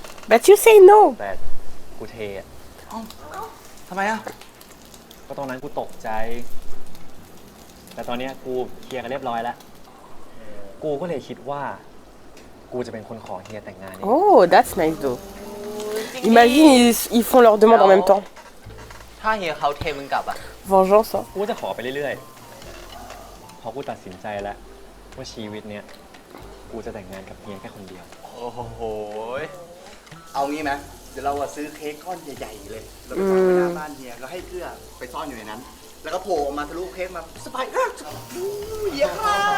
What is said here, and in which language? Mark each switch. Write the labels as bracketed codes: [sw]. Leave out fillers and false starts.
[en] But you say no. [th] แต่กูเทอ่ะ ทำไมอ่ะ ก็ตอนนั้นกูตกใจ แต่ตอนเนี้ยกูเคลียร์กันเรียบร้อยแล้ว กูก็เลยคิดว่า กูจะเป็นคนขอเฮียแต่งงานเอง [en] Oh, that's nice though. [fr] Imagine, ils font leur demande en même temps. [th] ถ้าเฮียเขาเทมึงกลับอ่ะ [fr] Vengeance, hein. [th] กูจะขอไปเรื่อยๆ พอกูตัดสินใจแล้วว่าชีวิตเนี้ยกูจะแต่งงานกับเฮียแค่คนเดียว โอ้โห เอางี้ไหมเดี๋ยวเราอะซื้อเค้กก้อนใหญ่ๆเลย เราไปวางไว้หน้าบ้านเฮียแล้วให้เพื่อไปซ่อนอยู่ในนั้น แล้วก็โผล่ออกมาทะลุเค้กมาสบายเฮียค่ะ